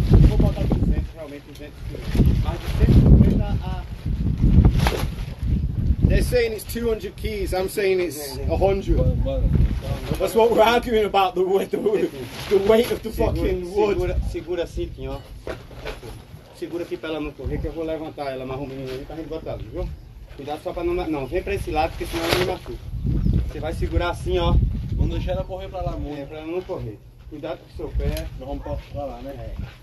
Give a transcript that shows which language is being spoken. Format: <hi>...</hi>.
<pt>Eu vou botar 200, realmente 200 quilos. Mas de 150 a...</pt> <en>They're saying it's 200 keys, I'm saying it's 100. That's what we're arguing about, the weight of the fucking wood.</en> <pt>Segura assim, Tim, ó. Segura aqui pra ela não correr, que eu vou levantar ela mais um menino ali pra gente botar ali, viu? Cuidado só pra não... Não, vem pra esse lado, porque senão ela me machuca. Você vai segurar assim, ó. Vamos deixar ela correr pra lá muito. Pra ela não correr. Cuidado com o seu pé. Nós vamos pra lá, né?</pt>